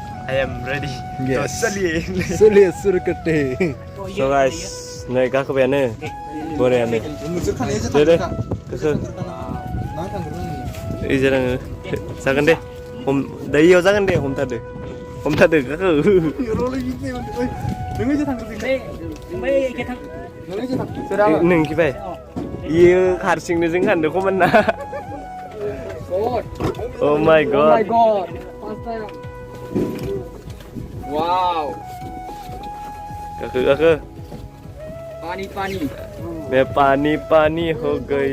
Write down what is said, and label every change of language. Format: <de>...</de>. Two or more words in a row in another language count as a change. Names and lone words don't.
<en>I am ready. Yes.</en> <hi>Chaliye. चलिए सुरकाते.</hi> <en>So guys,</en> <brx>नै गाखोबायानो बोरायानो दे दे गोसो इजे आङो जागोन दे दैयाव जागोन दे हमथादो गाखो नों खिबाय इयो हारसिंनो जों खानदो खमन ना</brx> <en>Oh my god. First time. Wow.</en> <brx>गाखो</brx> <hi>पानी मैं पानी हो गई</hi>